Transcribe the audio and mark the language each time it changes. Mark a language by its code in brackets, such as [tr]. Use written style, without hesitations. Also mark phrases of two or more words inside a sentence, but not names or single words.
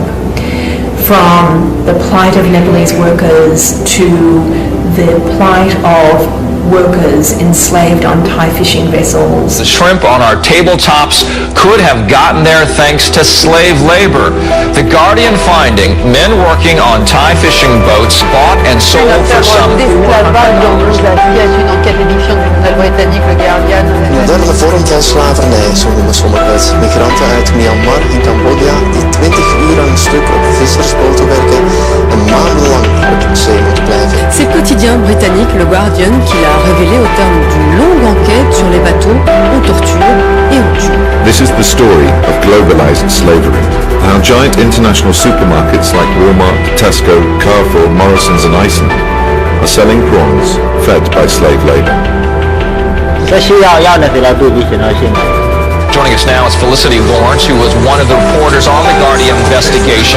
[en] From the plight of Nepalese workers to the plight of workers enslaved on Thai fishing vessels. The shrimp on our tabletops could have gotten there thanks to slave labor. The Guardian finding men working on Thai fishing boats bought and sold for some [nl] moderne vorm van slavernij, zo noemen sommigen het. Migranten uit Myanmar en Cambodja die 20 uur aan een stuk op vissersboten werken en maandenlang op zee moeten blijven. [fr] C'est le quotidien britannique Le Guardian qui l'a révélé au terme d'une longue enquête sur les bateaux, on torture et on tue. [en] This is the story of globalized slavery. How giant international supermarkets like Walmart, Tesco, Carrefour, Morrison's and Iceland are selling prawns fed by slave labor. Joining us now is Felicity Lawrence, who was one of the reporters on the Guardian investigation.